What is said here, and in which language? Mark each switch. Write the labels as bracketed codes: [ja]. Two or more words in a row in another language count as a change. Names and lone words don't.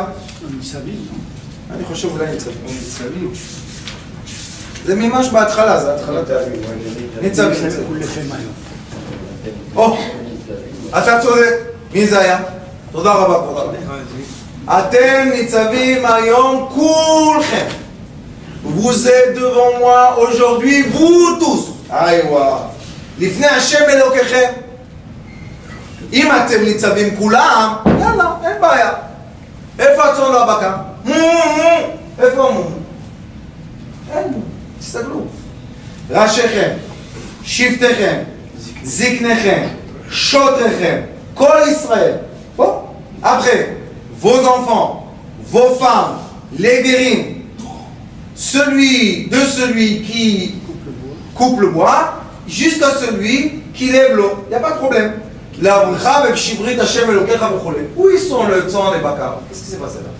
[he] אני חושב אולי ניצבים. זה ממש בהתחלה, זה התחלת ניצבים. אתה צודק. מי זה היה? תודה רבה, כבוד הרב. אתם ניצבים היום כולכם. [fr] Vous êtes devant moi aujourd'hui, vous tous. Aïwa. [he] לפני השם אלוקיכם. אם אתם ניצבים כולם, יאללה, אין בעיה. איפה הצאן והבקר? איפה מו? אין מו. תסתכלו. ראשיכם, שבטיכם, זקניכם, שוטריכם, כל ישראל. [fr] Bon. Après, vos enfants, vos femmes, les guérins, celui qui coupe le bois, jusqu'à celui qui lève l'eau. Il n'y a pas de problème. Où ils sont le temps les bakars? Qu'est-ce qui s'est passé là?